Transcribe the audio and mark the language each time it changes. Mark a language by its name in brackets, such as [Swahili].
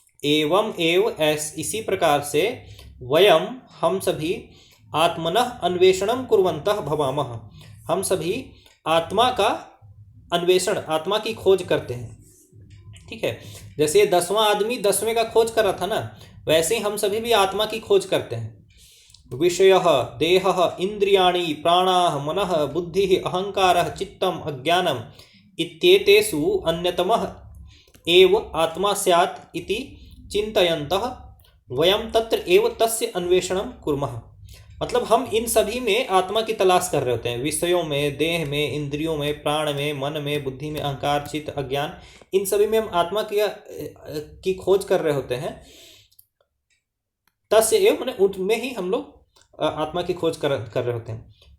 [Sanskrit] एवं एव [Hindi] इसी प्रकार से [Sanskrit] वयम [Hindi] हम सभी [Sanskrit] आत्मनः अन्वेषणं कुर्वन्तः भवामः [Hindi] हम सभी आत्मा का अन्वेषण आत्मा की खोज करते हैं। ठीक है जैसे ये 10वां आदमी 10वें का खोज कर रहा था ना वैसे ही हम सभी भी आत्मा की खोज करते हैं। [Sanskrit] विषयः देहः इंद्रियाणि प्राणाः मनः बुद्धिः अहंकारः चित्तम् अज्ञानम् इत्येतेषु अन्यतमः एव आत्मा स्यात् इति चिन्तयन्तः वयम तत्र एव तस्य अन्वेषणं कुर्मः। [Hindi] मतलब हम इन सभी में आत्मा की तलाश कर रहे होते हैं। विषयों में देह में इंद्रियों में प्राण में मन में बुद्धि में अहंकार चित्त अज्ञान इन सभी में हम आत्मा की खोज कर रहे होते हैं। [Sanskrit] तस्य एव [Hindi] मैंने उनमें ही हम लोग आत्मा की खोज कर रहे होते हैं।